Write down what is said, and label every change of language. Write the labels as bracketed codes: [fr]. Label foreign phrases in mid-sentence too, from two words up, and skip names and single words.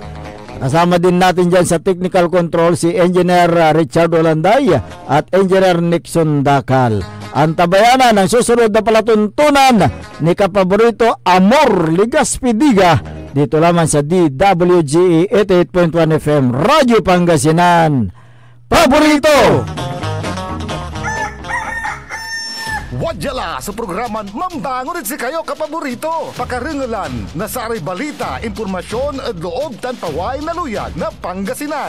[tl] Kasama din natin dyan sa technical control si Engineer Richard Olanday at Engineer Nixon Dakal. Ang tabayanan ng susunod na palatuntunan ni kapaborito Amor Ligaspidiga dito lamang sa DWGE 88.1 FM Radyo Pangasinan. Paborito! [pag] Wadyala sa programan Mambangon si kayo kapaborito. Pakaringalan na saray balita, impormasyon at loob tan paway na luyag na Pangasinan.